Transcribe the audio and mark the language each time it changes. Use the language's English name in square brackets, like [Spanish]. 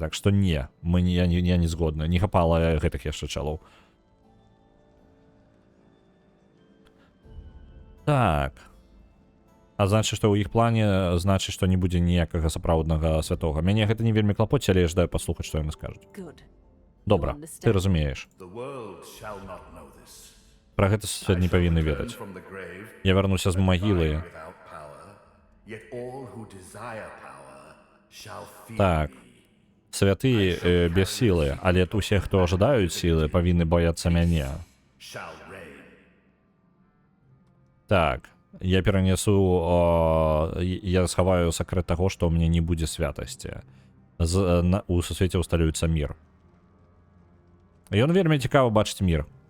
[Belarusian] Так што не, я не згодна. Не хапала гэтых яшчэ чалоў. Так. А значыць, што ў іх плане, значыць, што не будзе ніякага сапраўднага святога. Мяне гэта не вельмі клапоць, але я жадаю паслухаць, што яны скажуць. [English] Good. [Belarusian] Добра, ты разумееш. [English] The world shall not know this. [Belarusian] Пра гэта свет не павінны ведаць. [English] From the grave, [Belarusian] Я вярнуся з магілы. [English] without power, yet all who desire power shall feel [Belarusian] Так. Святы без сілы, але усе, хто жадаюць сілы, павінны баяцца мяне. [English] shall reign. [Belarusian] Так. Я перанесу, я схаваю сакрэт таго, што ў мяне не будзе святасці. У сусвеце ўсталюецца мір. Ён вельмі цікава бачыць мір.